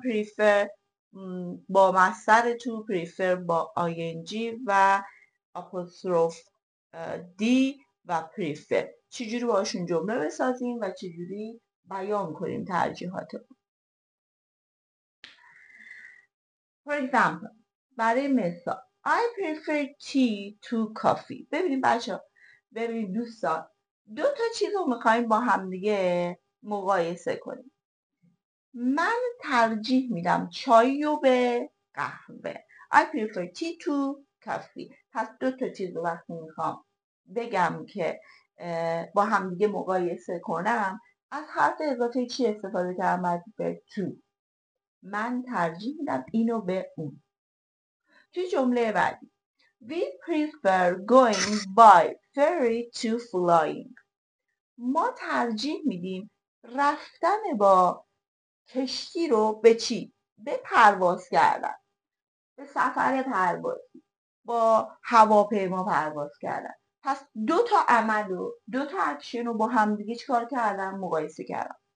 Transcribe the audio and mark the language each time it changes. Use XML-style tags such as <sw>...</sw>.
<fa>prefer با مصدر تو، prefer با ing و apostrophe d و prefer چجوری باشون جمله بسازیم و چجوری بیان کنیم ترجیحاتمون.</fa> <en>For example</en> <fa>برای مثال</fa> <en>I prefer tea to coffee.</en> <fa>ببینید بچه ها، ببینید دوستان، دو تا چیز رو میخوایم با همدیگه مقایسه کنیم. من ترجیح میدم چای رو به قهوه.</fa> <en>I prefer tea to coffee.</en> <fa>پس دو تا چیز رو وقتی میخوام بگم که با همدیگه مقایسه کنم، از حرف اضافه چی استفاده کردم؟</fa> <en>I prefer to.</en> <fa>من ترجیح میدم اینو به اون. توی جمله بعدی</fa> <en>We prefer going by ferry to flying.</en> <fa>ما ترجیح میدیم رفتن با کشتی رو به چی؟ به پرواز کردن، به سفر پروازی، با هواپیما پرواز کردن. پس دو تا عمل و دو تا اکشن رو با همدیگه چیکار کردن؟ مقایسه کردن.</fa>